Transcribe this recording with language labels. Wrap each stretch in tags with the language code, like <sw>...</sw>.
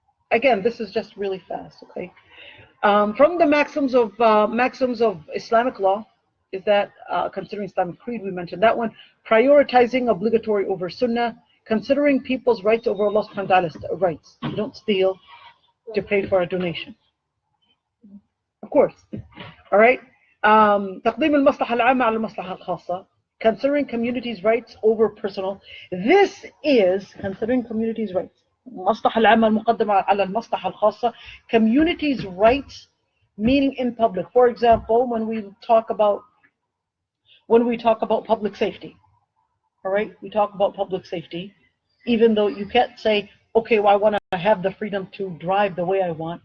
<en>Again, this is just really fast, okay? From the maxims of Islamic law is that, considering Islamic creed, we mentioned that one, prioritizing obligatory over sunnah, considering people's rights over Allah subhanahu wa ta'ala's rights. You don't steal to pay for a donation. Of course. All right?</en> <ar>تقديم المصلحة العامة على المصلحة الخاصة.</ar> <en>Considering communities' rights over personal. This is considering communities' rights.</en> <ar>المصلحة العامة المقدمة على المصلحة الخاصة.</ar> <en>Communities' rights, meaning in public. For example, when we talk about public safety. All right, we talk about public safety, even though you can't say, okay, well, I want to have the freedom to drive the way I want.</en>